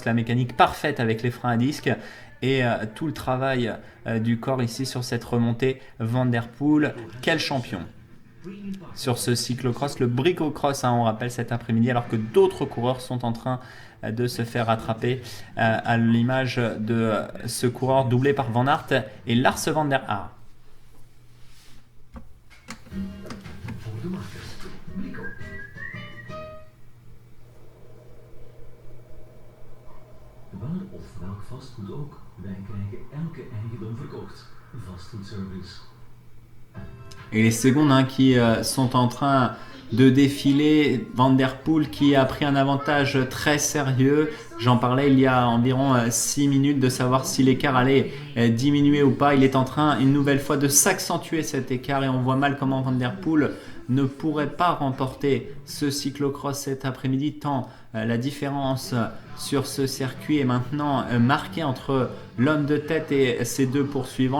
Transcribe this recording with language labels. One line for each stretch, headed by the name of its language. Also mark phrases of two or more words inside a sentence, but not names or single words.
French: La mécanique parfaite avec les freins à disque, et tout le travail du corps ici sur cette remontée. Van Der Poel, quel champion sur ce cyclocross, le Bricocross, on rappelle, cet après-midi, alors que d'autres coureurs sont en train de se faire rattraper, à l'image de ce coureur doublé par Van Aert et Lars Van Der Haar.
Dutch: Waar of welk vastgoed ook, wij krijgen elke eigendom verkocht. Vastgoedservice.
French: Et les secondes qui sont en train de défiler. Van Der Poel qui a pris un avantage très sérieux. J'en parlais il y a environ 6 minutes, de savoir si l'écart allait diminuer ou pas. Il est en train une nouvelle fois de s'accentuer cet écart, et on voit mal comment Van Der Poel ne pourrait pas remporter ce cyclocross cet après-midi, tant la différence sur ce circuit est maintenant marquée entre l'homme de tête et ses 2 poursuivants.